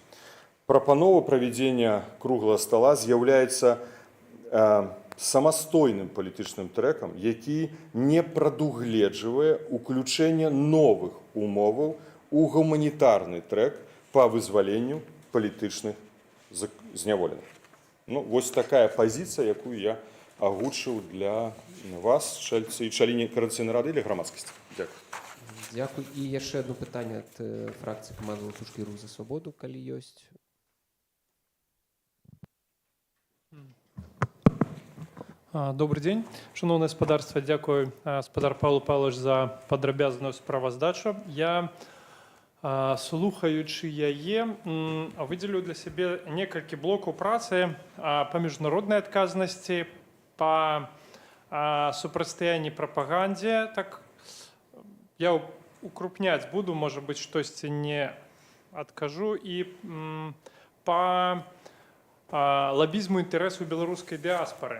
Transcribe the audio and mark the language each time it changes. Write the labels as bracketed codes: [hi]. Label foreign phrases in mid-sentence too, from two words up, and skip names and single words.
[be] Прапанова правядзення круглага стола з'яўляецца самастойным палітычным трэкам, які не прадугледжвае ўключэнне новых умоваў у гуманітарны трэк па вызваленню палітычных зняволеных. Вось такая пазіцыя, якую я агучыў для вас, члены [uk] Координаційної ради для громадськості. [be] Дякую. [uk] Дякую. [be] І яшчэ одно пытанне ад фракцыі «Каманда Латушкі» «Рух за свабоду», калі ёсць. [ru] Добрый день. [uk] Шановне господарство, дякую, спадар Павло Павлович, [be] за падрабязную справаздачу. Я, слухаючы яе, выдзелю для сябе некалькі блокаў працы па міжнароднай адказнасці, па супрацьстаянні прапагандзе. Так, я укрупняць буду, можа быць, штосьці не адкажу, і па лабізму інтарэсу беларускай дыаспары.